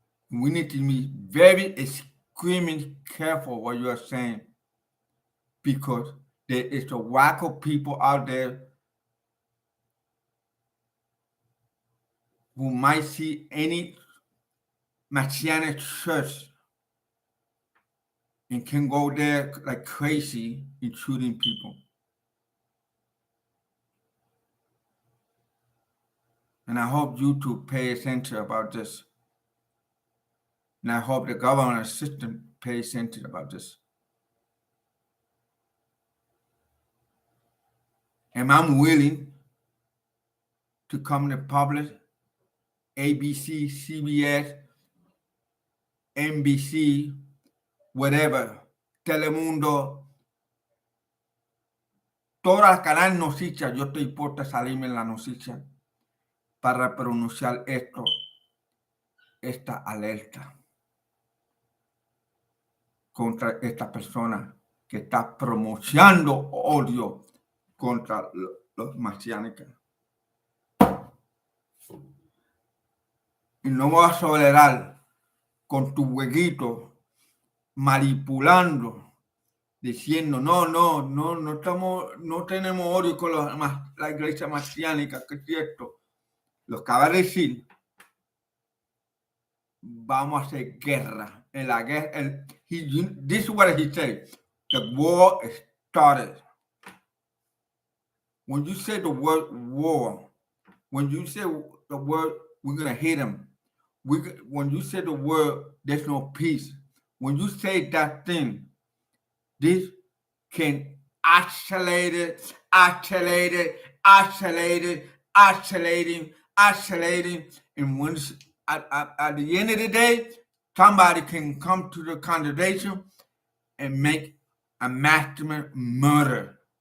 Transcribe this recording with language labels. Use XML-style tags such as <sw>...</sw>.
<en>We need to be very extremely careful what you are saying, because there is a wacko people out there who might see any Messianic church and can go there like crazy and shooting people. And I hope you two pay attention about this. And I hope the government system pays attention about this. And I'm willing to come to public, ABC, CBS, NBC, whatever, Telemundo,</en> <es>todas las canales noticias, yo estoy dispuesto a salirme en la noticia para pronunciar esta alerta contra esta persona que está promocionando odio contra los mesiánicos. Y no vas a tolerar con tu huequito manipulando, diciendo no tenemos odio con la iglesia mesiánica, que es cierto. Lo que va a decir, vamos a hacer guerra. En la guerra,</es> <en>this is what he said. The war started. When you say the word war, when you say the word we're going to hit them, when you say the word there's no peace, when you say that thing, this can accelerate it, and when at the end of the day, somebody can come to the congregation and make a maximum murder.</en>